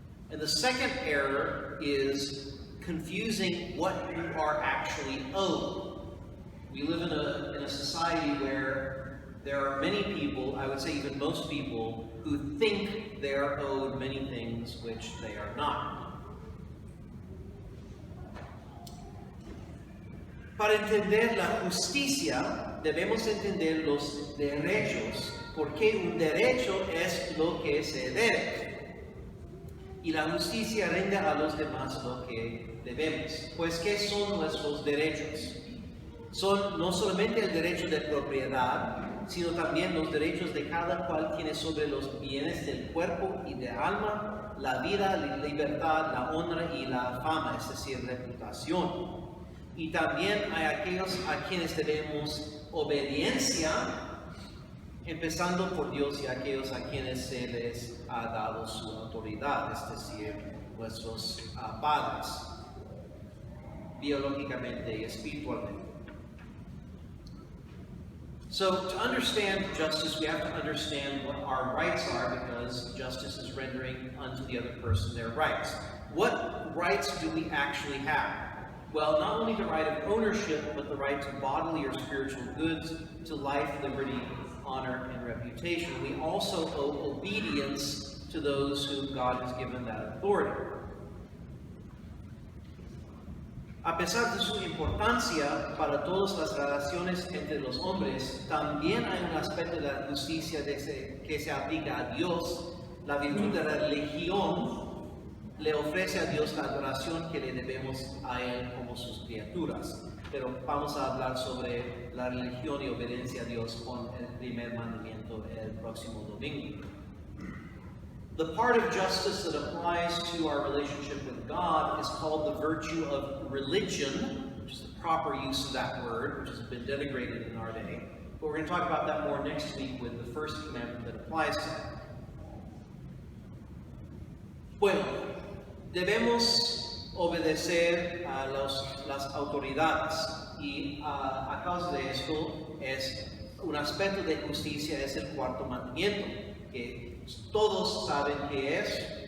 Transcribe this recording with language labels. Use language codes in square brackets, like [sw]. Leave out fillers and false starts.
[en] And the second error is confusing what you are actually owed. We live in a society where there are many people, I would say even most people, who think they are owed many things which they are not. [es] Para entender la justicia, debemos entender los derechos, porque un derecho es lo que se debe. Y la justicia rinde a los demás lo que debemos. Pues, ¿qué son nuestros derechos? Son no solamente el derecho de propiedad, sino también los derechos de cada cual tiene sobre los bienes del cuerpo y de alma, la vida, la libertad, la honra y la fama, es decir, reputación. Y también hay aquellos a quienes debemos obediencia, empezando por Dios, y aquellos a quienes se les ha dado su autoridad, es decir, nuestros padres, biológicamente y espiritualmente. [en] So, to understand justice, we have to understand what our rights are, because justice is rendering unto the other person their rights. What rights do we actually have? Well, not only the right of ownership, but the right to bodily or spiritual goods, to life, liberty, honor, and reputation. We also owe obedience to those whom God has given that authority. [es] A pesar de su importancia para todas las relaciones entre los hombres, también hay un aspecto de la justicia que se aplica a Dios. La virtud de la religión le ofrece a Dios la adoración que le debemos a Él como sus criaturas. Pero vamos a hablar sobre la religión y obediencia a Dios con el primer mandamiento el próximo domingo. [en] The part of justice that applies to our relationship with God is called the virtue of religion, which is the proper use of that word, which has been denigrated in our day. But we're going to talk about that more next week with the first commandment that applies to that. [es] Bueno, debemos obedecer a las autoridades, y a causa de esto es un aspecto de justicia, es el cuarto mandamiento, que todos saben qué es.